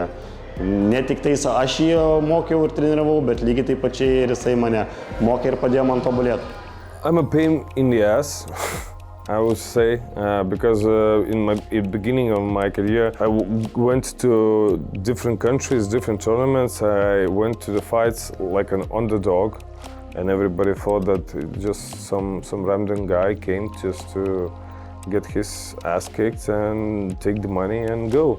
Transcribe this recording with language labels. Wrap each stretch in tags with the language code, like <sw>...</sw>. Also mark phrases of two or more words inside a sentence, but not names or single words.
<lt>Ne tik tais aš jį mokiau ir treniravau, bet lygiai taip pačiai ir jisai mane mokė ir padėjo man tobulėti.</lt> <en>I'm a pain in the ass, I would say, because in the beginning of my career, I went to different countries, different tournaments. I went to the fights like an underdog, and everybody thought that just some random guy came just to get his ass kicked and take the money and go.</en>